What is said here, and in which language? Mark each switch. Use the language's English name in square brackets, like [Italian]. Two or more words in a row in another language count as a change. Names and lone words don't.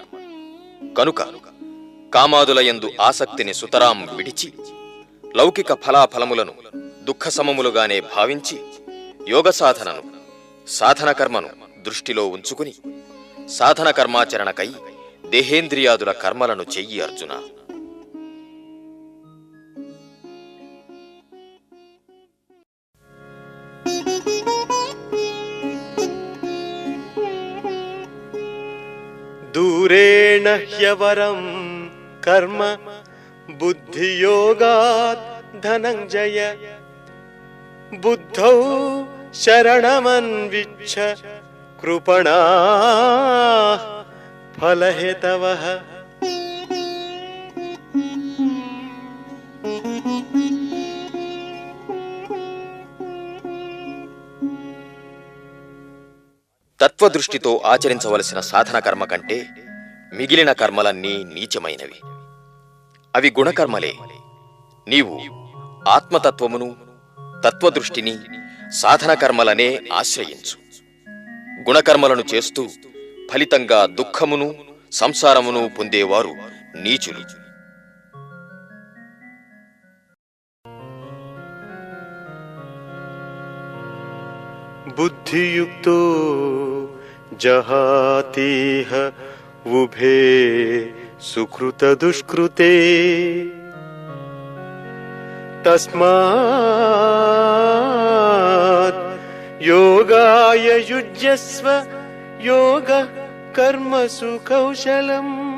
[Telugu] కనుక కామాదులయందు ఆసక్తిని సుతరాం విడిచి, లౌకిక ఫలాఫలములను దుఃఖసమములుగానే భావించి, యోగ సాధనను, సాధన కర్మను దృష్టిలో ఉంచుకుని సాధన కర్మాచరణకై దేహేంద్రియాదుల కర్మలను చెయ్యి అర్జున. [Sanskrit] दूरेण ह्यवरं कर्म बुद्धियोगात् धनञ्जय बुद्धौ शरणमन्विच्छ कृपणाः फलहेतवः। [Telugu] తత్వదృష్టితో ఆచరించవలసిన సాధన కర్మ కంటే మిగిలిన కర్మలన్నీ నీచమైనవి. అవి గుణకర్మలే. నీవు ఆత్మతత్వమును, తత్వదృష్టిని, సాధన కర్మలనే ఆశ్రయించు. గుణకర్మలను చేస్తూ ఫలితంగా దుఃఖమును, సంసారమును పొందేవారు నీచులు. [Sanskrit] बुद्धियुक्तो जहातीह उभे सुकृत दुष्कृते तस्मात् योगाय युज्यस्व योग कर्मसु कौशलम्।